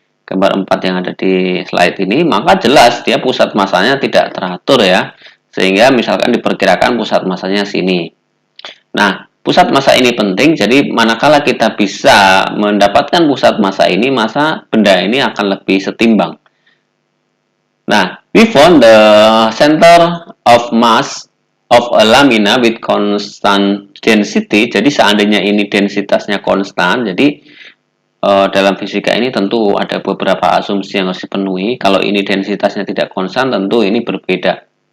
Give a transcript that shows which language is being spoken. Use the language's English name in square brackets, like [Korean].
[Indonesian] Gambar 4 yang ada di slide ini, maka jelas dia pusat massanya tidak teratur ya. Sehingga misalkan diperkirakan pusat massanya sini. Nah, pusat massa ini penting, jadi manakala kita bisa mendapatkan pusat massa ini, masa benda ini akan lebih setimbang. [English] Nah, we found the center of mass of a lamina with constant density. [Indonesian] Jadi seandainya ini densitasnya konstan, jadi dalam fisika ini tentu ada beberapa asumsi yang harus dipenuhi. Kalau ini densitasnya tidak konstan, tentu ini berbeda.